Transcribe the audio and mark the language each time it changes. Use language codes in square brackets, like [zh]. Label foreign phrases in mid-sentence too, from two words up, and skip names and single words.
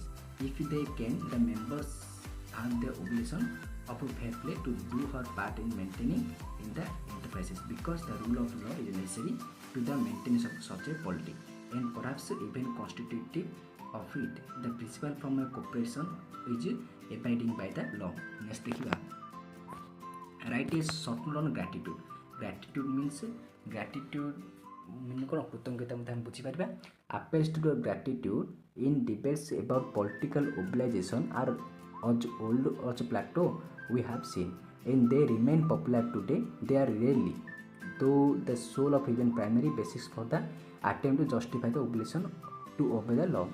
[en] If they can, the members have the obligation of a fair play to do her part in maintaining in the enterprises, because the rule of law is necessary to the maintenance of such a polity and perhaps even constitutive of it. The principle from a corporation is abiding by the law. Next देखिए, right is short on gratitude. Gratitude means [or] କଉଣ କୃତଜ୍ଞତା ହମ ବୁଝି ପାରିବା. [en] Appeals to the gratitude in debates about political obligation are as old as Plato we have seen, and they remain popular today. They are rarely, though, the sole of even primary basis for the attempt to justify the obligation to obey the law.